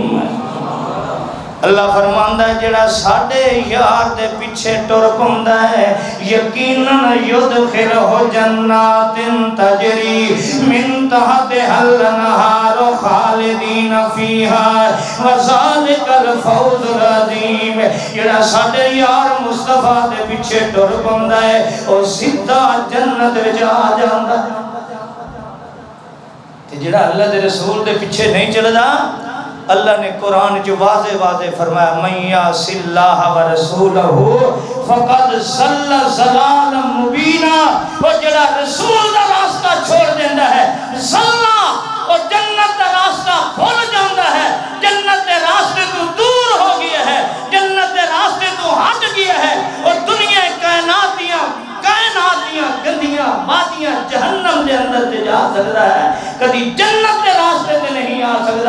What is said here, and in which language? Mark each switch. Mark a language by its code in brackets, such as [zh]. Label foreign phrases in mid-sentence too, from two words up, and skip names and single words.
[pa] اللہ فرماندا ہے جڑا ساڈے یار دے پیچھے ٹر پوندا ہے یقیناً [ar] یدخلہ جنات تجری من تحتہا الانہار خالدین فیہا وذالک الفوز العظیم۔ [pa] جڑا ساڈے یار مصطفیٰ دے پیچھے ٹر پوندا ہے او سیدھا جنت وچ آ جاندا ہے، تے جڑا اللہ دے رسول دے پیچھے نہیں چلدا اللہ نے قرآن جو واضح واضح فرمایا [ar] من یعص اللہ ورسولہ فقد ضل ضلالا مبینا۔ [pa] وہ جڑا رسول دا راستہ چھوڑ دیندا ہے ضلع اور جنت دا راستہ کھل جاندا ہے، جنت دے راستے تو دور ہو گیا ہے، جنت دے راستے تو ہٹ گیا ہے اور دنیا کائنات دیاں گندیاں مادیاں جہنم دے اندر تے جا سکتا ہے، کدی جنت دے راستے تے نہیں آ سکتا۔